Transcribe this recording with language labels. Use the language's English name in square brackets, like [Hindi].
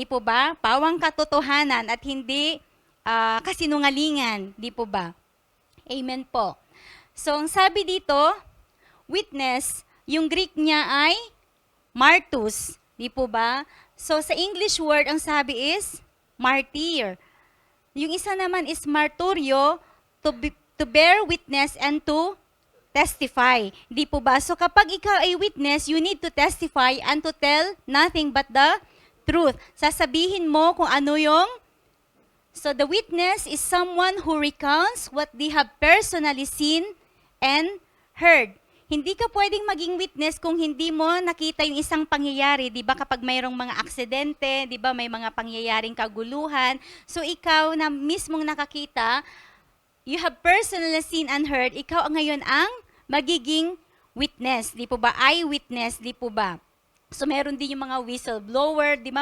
[Filipino] Di po ba? Pawang katotohanan at hindi kasinungalingan. Di po ba? Amen po. So ang sabi dito, witness, yung Greek niya ay martus. Di po ba? So sa English word, ang sabi is martyr. Yung isa naman is marturio, [English] to bear witness and to testify. [Filipino] Di po ba? So kapag ikaw ay witness, [English] you need to testify and to tell nothing but the truth. [Filipino] Sasabihin mo kung ano yung... [English] So the witness is someone who recounts what they have personally seen and heard. [Filipino] Hindi ka pwedeng maging witness kung hindi mo nakita yung isang pangyayari. Di ba kapag mayroong mga aksidente, di ba may mga pangyayaring kaguluhan. So ikaw na mismong nakakita, [English] you have personally seen and heard, [Filipino] ikaw ngayon ang magiging witness. Di po ba? Eyewitness, di po ba? So meron din yung mga whistleblower, di ba?